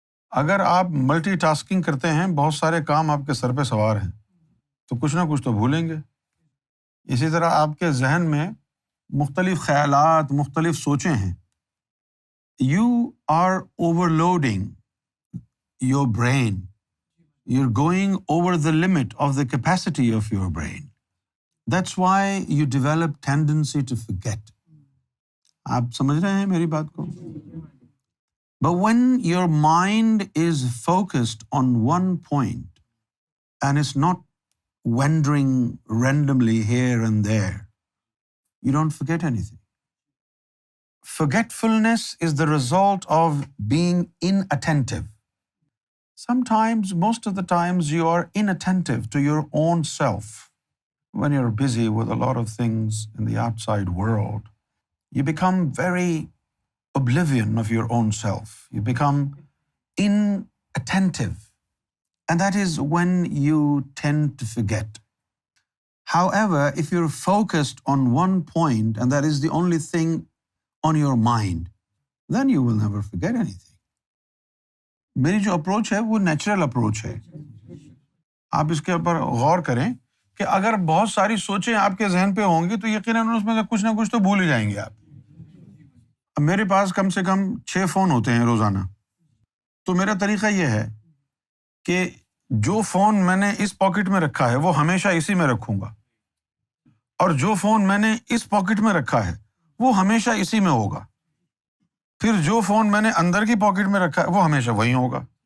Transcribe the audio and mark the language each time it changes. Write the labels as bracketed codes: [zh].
[ur] اگر آپ multi tasking کرتے ہیں، بہت سارے کام آپ کے سر پہ سوار ہیں، تو کچھ نہ کچھ تو بھولیں گے۔ اسی طرح آپ کے ذہن میں مختلف خیالات، مختلف سوچیں ہیں۔ [en] You are overloading your brain. You're going over the limit of the capacity of your brain. That's why you develop tendency to forget. [ur] آپ سمجھ رہے ہیں میری بات کو؟ [en] But when your mind is focused on one point and it's not wandering randomly here and there, you don't forget anything. Forgetfulness is the result of being inattentive. Sometimes, most of the times, you are inattentive to your own self. When you're busy with a lot of things in the outside world, you become very oblivion of your own self. You become inattentive. And that is when you tend to forget. However, if you're focused on one point and that is the only thing on your mind, then you will never forget anything. [ur] میری جو approach ہے وہ natural approach ہے۔ آپ اس کے اوپر غور کریں کہ اگر بہت ساری سوچیں آپ کے ذہن پہ ہوں گی تو یقیناً اس میں سے کچھ نہ کچھ تو بھول ہی جائیں گے آپ۔ اب میرے پاس کم سے کم 6 فون ہوتے ہیں روزانہ، تو میرا طریقہ یہ ہے کہ جو فون میں نے اس پاکٹ میں رکھا ہے وہ ہمیشہ اسی میں رکھوں گا، اور جو فون میں نے اس پاکٹ میں رکھا ہے وہ ہمیشہ اسی میں ہوگا، پھر جو فون میں نے اندر کی پاکٹ میں رکھا ہے وہ ہمیشہ وہیں ہوگا۔